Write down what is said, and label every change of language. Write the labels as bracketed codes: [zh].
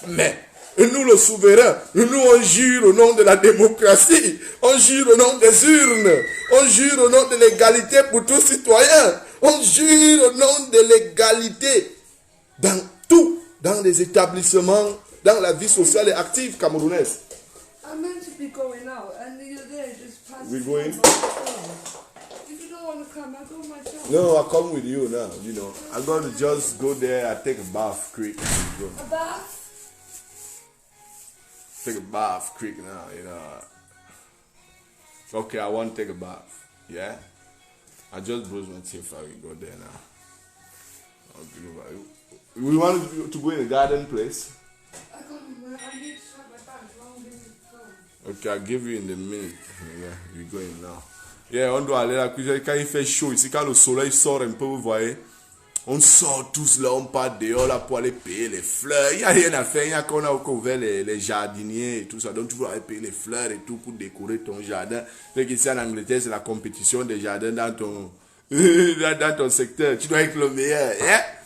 [fr] Mais nous le souverain, nous on jure au nom de la démocratie, on jure au nom des urnes, on jure au nom de l'égalité pour tous citoyens, on jure au nom de l'égalité dans tout, dans les établissements, dans la vie sociale et active camerounaise. [en] I'm meant to be going out, and the other day just passed. We going? If you don't want to come, I'll go myself. No, I'll come with you now, you know. I'm going to just go there and take a bath quick. A bath? Take a bath quick now, you know. Okay, I want to take a bath. Yeah? I just brush my teeth. I will go there now. Okay, we want to go in a garden place. I need to check my bag. Long distance phone. Okay, I'll give you in a minute. Yeah, we're going now. [fr] Yeah, on doit aller à la cuisine. Quand il fait chaud ici, quand le soleil sort un peu, vous voyez, on sort tous là, on part dehors là pour aller payer les fleurs. Il n'y a rien à faire, il y a qu'on a ouvert les jardiniers et tout ça. Donc tu vas aller payer les fleurs et tout pour décorer ton jardin. C'est qu'ici en Angleterre, c'est la compétition des jardins dans ton secteur. Tu dois être le meilleur. Yeah?